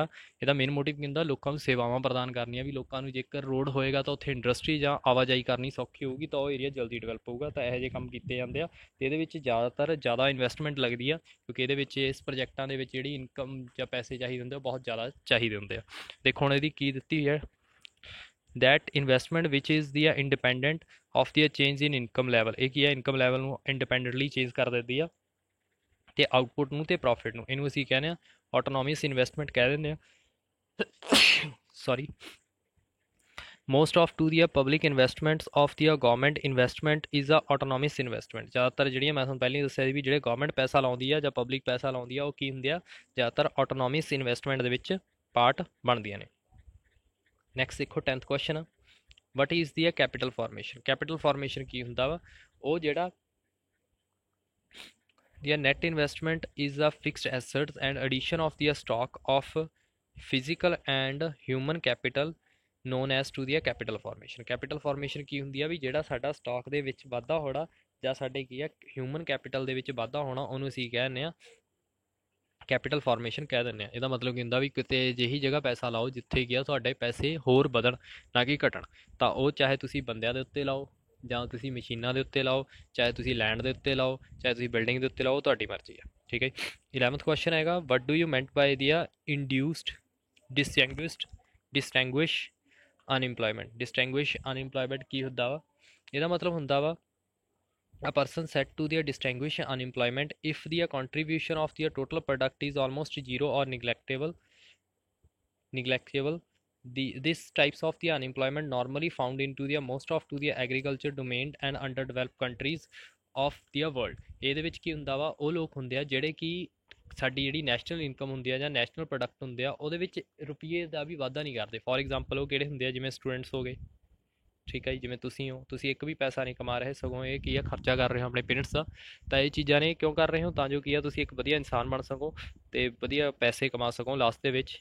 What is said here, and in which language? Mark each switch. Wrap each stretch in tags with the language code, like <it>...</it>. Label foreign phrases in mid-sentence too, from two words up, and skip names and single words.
<pa>ਇਹਦਾ</pa> <en>main motive</en> <pa>ਕੀ ਹੁੰਦਾ ਲੋਕਾਂ ਨੂੰ ਸੇਵਾਵਾਂ ਪ੍ਰਦਾਨ ਕਰਨੀਆਂ, ਵੀ ਲੋਕਾਂ ਨੂੰ ਜੇਕਰ ਰੋਡ ਹੋਏਗਾ ਤਾਂ ਉੱਥੇ ਇੰਡਸਟਰੀ ਜਾਂ ਆਵਾਜਾਈ ਕਰਨੀ ਸੌਖੀ ਹੋਊਗੀ ਤਾਂ ਉਹ ਏਰੀਆ ਜਲਦੀ ਡਿਵੈਲਪ ਹੋਊਗਾ। ਤਾਂ ਇਹੋ ਜਿਹੇ ਕੰਮ ਕੀਤੇ ਜਾਂਦੇ ਆ ਤੇ ਇਹਦੇ ਵਿੱਚ ਜ਼ਿਆਦਾਤਰ ਜ਼ਿਆਦਾ ਇਨਵੈਸਟਮੈਂਟ ਲੱਗਦੀ ਆ, ਕਿਉਂਕਿ ਇਹਦੇ ਵਿੱਚ ਇਸ ਪ੍ਰੋਜੈਕਟਾਂ ਦੇ ਵਿੱਚ ਜਿਹੜੀ ਇਨਕਮ ਜਾਂ ਪੈਸੇ ਚਾਹੀਦੇ ਹੁੰਦੇ ਉਹ ਬਹੁਤ ਜ਼ਿਆਦਾ ਚਾਹੀਦੇ ਹੁੰਦੇ ਆ। ਦੇਖੋ ਹੁਣ ਇਹਦੀ ਕੀ ਦਿੱਤੀ ਹੈ,</pa> <en>that investment which is the independent of the change in income level।</en> <pa>ਇਹ ਕੀ ਹੈ,</pa> <en>income level</en> <pa>ਨੂੰ</pa> <en>independently change</en> <pa>ਕਰ ਦਿੰਦੀ ਆ ਤੇ ਆਊਟਪੁੱਟ ਨੂੰ ਤੇ ਪ੍ਰੋਫਿਟ ਨੂੰ। ਇਹਨੂੰ ਅਸੀਂ ਕਹਿੰਦੇ ਆ</pa> <en>autonomous investment</en> <pa>ਕਹਿ ਦਿੰਦੇ ਆ। ਸੌਰੀ,</pa> <en>most of to the public investments of the government investment is a autonomous investment।</en> <pa>ਜ਼ਿਆਦਾਤਰ ਜਿਹੜੀਆਂ ਮੈਂ ਤੁਹਾਨੂੰ ਪਹਿਲਾਂ ਹੀ ਦੱਸਿਆ ਸੀ ਵੀ ਜਿਹੜੇ ਗਵਰਨਮੈਂਟ ਪੈਸਾ ਲਾਉਂਦੀ ਆ ਜਾਂ ਪਬਲਿਕ ਪੈਸਾ ਲਾਉਂਦੀ ਆ ਉਹ ਕੀ ਹੁੰਦੇ ਆ, ਜ਼ਿਆਦਾਤਰ</pa> <en>autonomous investment</en> <pa>ਦੇ ਵਿੱਚ ਪਾਰਟ ਬਣਦੀਆਂ ਨੇ।</pa> <en>ਨੈਕਸਟ ਦੇਖੋ 10th ਕੁਐਸਚਨ, what is the capital formation. capital formation</en> <pa>ਕੀ ਹੁੰਦਾ ਵਾ, ਉਹ ਜਿਹੜਾ</pa> <en>the net investment is a fixed assets and addition of the stock of physical and human capital known as to the capital formation। capital formation</en> <pa>ਕੀ ਹੁੰਦੀ ਆ ਵੀ ਜਿਹੜਾ ਸਾਡਾ ਸਟਾਕ ਦੇ ਵਿੱਚ ਵਾਧਾ ਹੋਣਾ ਜਾਂ ਸਾਡੇ ਕੀ ਆ</pa> <en>human capital</en> <pa>ਦੇ ਵਿੱਚ ਵਾਧਾ ਹੋਣਾ, ਉਹਨੂੰ ਅਸੀਂ ਕਹਿੰਦੇ ਆ</pa> <en>capital formation</en> <pa>ਕਹਿ ਦਿੰਦੇ ਆ। ਇਹਦਾ ਮਤਲਬ ਕੀ ਹੁੰਦਾ ਵੀ ਕਿਤੇ ਅਜਿਹੀ ਜਗ੍ਹਾ ਪੈਸਾ ਲਾਓ ਜਿੱਥੇ ਕੀ ਆ ਤੁਹਾਡੇ ਪੈਸੇ ਹੋਰ ਵਧਣ ਨਾ ਕਿ ਘਟਣ। ਤਾਂ ਉਹ ਚਾਹੇ ਤੁਸੀਂ ਬੰਦਿਆਂ ਦੇ ਉੱਤੇ ਲਾਓ ਜਾਂ ਤੁਸੀਂ ਮਸ਼ੀਨਾਂ ਦੇ ਉੱਤੇ ਲਾਓ, ਚਾਹੇ ਤੁਸੀਂ ਲੈਂਡ ਦੇ ਉੱਤੇ ਲਾਓ, ਚਾਹੇ ਤੁਸੀਂ ਬਿਲਡਿੰਗ ਦੇ ਉੱਤੇ ਲਾਓ, ਤੁਹਾਡੀ ਮਰਜ਼ੀ ਆ। ਠੀਕ ਹੈ।</pa> <en>11th ਕੁਐਸਚਨ ਹੈਗਾ, what do you meant by the induced distinguish unemployment. distinguish unemployment</en> <pa>ਕੀ ਹੁੰਦਾ ਵਾ, ਇਹਦਾ ਮਤਲਬ ਹੁੰਦਾ ਵਾ</pa> <en>a person set to the distinguish unemployment if the contribution of the total product is almost zero or neglectable। These types of the unemployment normally found into the most of to the agriculture domain and underdeveloped countries of the world।</en> <pa>ਇਹਦੇ ਵਿੱਚ ਕੀ ਹੁੰਦਾ ਵਾ, ਉਹ ਲੋਕ ਹੁੰਦੇ ਆ ਜਿਹੜੇ ਕਿ ਸਾਡੀ ਜਿਹੜੀ</pa> <en>national income</en> <pa>ਹੁੰਦੀ ਆ ਜਾਂ</pa> <en>national product</en> <pa>ਹੁੰਦੇ ਆ ਉਹਦੇ ਵਿੱਚ ਰੁਪਈਏ ਦਾ ਵੀ ਵਾਧਾ ਨਹੀਂ ਕਰਦੇ।</pa> <en>for example</en> <pa>ਉਹ ਕਿਹੜੇ ਹੁੰਦੇ ਆ, ਜਿਵੇਂ ਸਟੂਡੈਂਟਸ ਹੋ ਗਏ, ਠੀਕ ਹੈ ਜੀ, ਜਿਵੇਂ ਤੁਸੀਂ ਹੋ, ਤੁਸੀਂ ਇੱਕ ਵੀ ਪੈਸਾ ਨਹੀਂ ਕਮਾ ਰਹੇ, ਸਗੋਂ ਇਹ ਕੀ ਆ ਖਰਚਾ ਕਰ ਰਹੇ ਹੋ ਆਪਣੇ ਪੇਰੈਂਟਸ ਦਾ। ਤਾਂ ਇਹ ਚੀਜ਼ਾਂ ਨੇ ਕਿਉਂ ਕਰ ਰਹੇ ਹੋ, ਤਾਂ ਜੋ ਕੀ ਆ ਤੁਸੀਂ ਇੱਕ ਵਧੀਆ ਇਨਸਾਨ ਬਣ ਸਕੋ ਤੇ ਵਧੀਆ ਪੈਸੇ ਕਮਾ ਸਕੋ ਲਾਸਟ ਦੇ ਵਿੱਚ।</pa>